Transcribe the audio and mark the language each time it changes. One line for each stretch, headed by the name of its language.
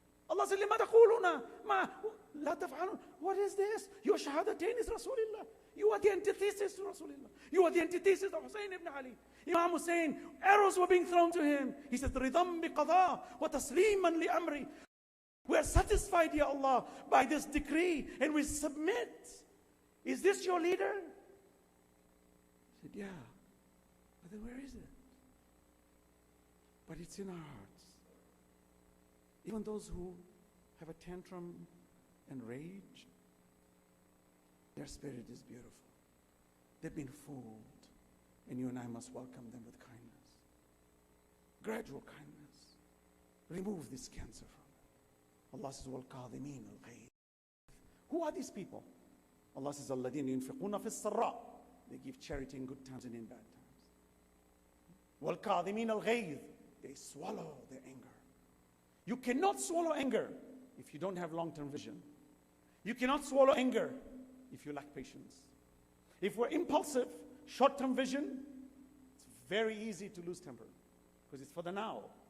English: Allah said,
Arabic: لِمَا تَقُولُونَ مَا لَا تَفْعَلُونَ.
English: What is this? Your shahadatain is Rasulullah. You are the antithesis to Rasulullah. You are the antithesis of Hussein ibn Ali. Imam Hussein, arrows were being thrown to him. He said,
Arabic: رِضًا بِقَضَاء وَتَسْلِيمًا لِأَمْرِ.
English: We are satisfied, Ya Allah, by this decree, and we submit. Is this your leader? He said, yeah. But then where is it? But it's in our hearts. Even those who have a tantrum and rage, their spirit is beautiful. They've been fooled. And you and I must welcome them with kindness. Gradual kindness. Remove this cancer from them. Allah says,
Arabic: وَالْقَاذِمِينَ الْغَيْظَ.
English: Who are these people? Allah says,
Arabic: الَّذِينَ يُنْفِقُونَ فِي السَّرَّاءِ.
English: They give charity in good times and in bad times.
Arabic: وَالْقَاذِمِينَ الْغَيْظَ.
English: They swallow their anger. You cannot swallow anger if you don't have long-term vision. You cannot swallow anger if you lack patience. If we're impulsive, short-term vision, it's very easy to lose temper because it's for the now.